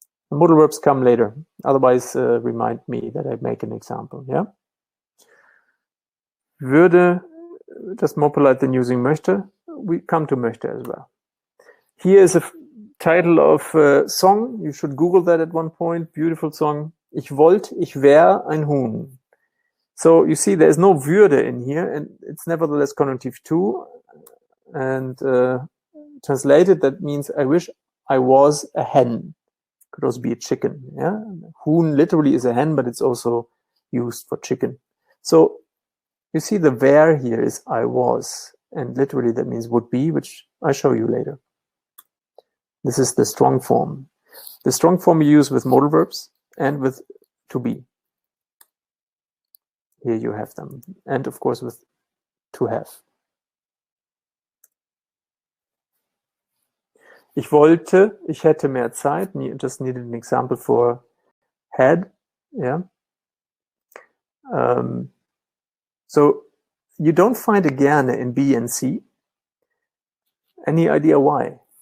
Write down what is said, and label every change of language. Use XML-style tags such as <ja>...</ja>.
<en>The modal verbs come later. Otherwise, remind me that I make an example. Yeah. Würde, just more polite than using möchte. We come to möchte as well. Here is a title of a song. You should Google that at one point. Beautiful song.</en> <de>Ich wollt, ich wär ein Huhn.</de> <en>So you see there's no würde in here, and it's nevertheless Konjunktiv 2. And translated, that means I wish I was a hen. Could also be a chicken. Yeah, Huhn literally is a hen, but it's also used for chicken. So you see the where here is I was, and literally that means would be, which I show you later. This is the strong form. The strong form you use with modal verbs and with to be. Here you have them. And of course with to have.</en> <de>Ich wollte, ich hätte mehr Zeit.</de> <en>Just needed an example for had. Yeah. So you don't find a gerne in B and C. Any idea why?</en>